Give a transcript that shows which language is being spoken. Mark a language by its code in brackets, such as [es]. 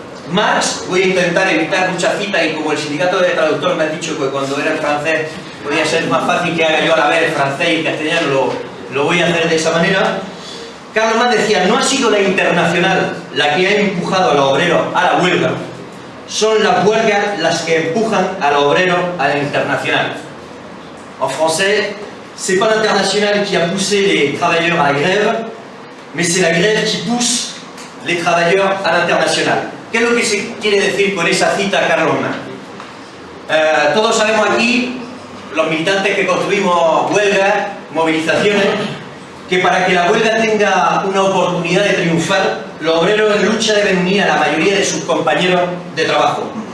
[es] Marx, voy a intentar evitar muchas citas y como el sindicato de traductor me ha dicho que cuando era en francés podía ser más fácil que haga yo a la vez francés y castellano, lo voy a hacer de esa manera. Karl Marx decía, no ha sido la internacional la que ha empujado a los obreros a la huelga, son las huelgas las que empujan a los obreros a la internacional. En francés, [fr] c'est pas l'international qui a poussé les travailleurs à la grève, mais c'est la grève qui pousse les travailleurs a l'international. [es] ¿Qué es lo que se quiere decir con esa cita a Carlos Marx? Todos sabemos aquí, los militantes que construimos huelgas, movilizaciones, que para que la huelga tenga una oportunidad de triunfar, los obreros en lucha deben unir a la mayoría de sus compañeros de trabajo.